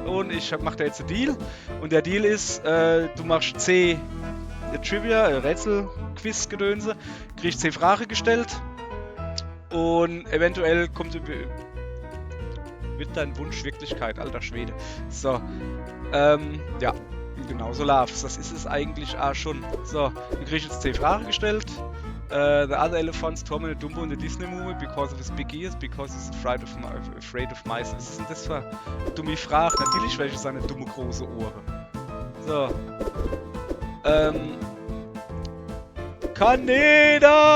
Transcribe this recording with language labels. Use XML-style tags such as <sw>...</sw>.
<de>Und ich mache da jetzt einen Deal und der Deal ist, du machst C Trivia, Rätsel-Quiz-Gedönse, kriegst 10 Fragen gestellt und eventuell wird dein Wunsch Wirklichkeit, alter Schwede. So, ja, genau so läuft's. Das ist es eigentlich auch schon. So, du kriegst jetzt 10 Fragen gestellt.</de> <en>The other elephants tormented Dumbo in the Disney movie because of his big ears, because he's afraid of mice.</en> <de>Was ist denn das für eine dumme Frage? Natürlich welche seine dumme große Ohren. So. Kaneda!</de>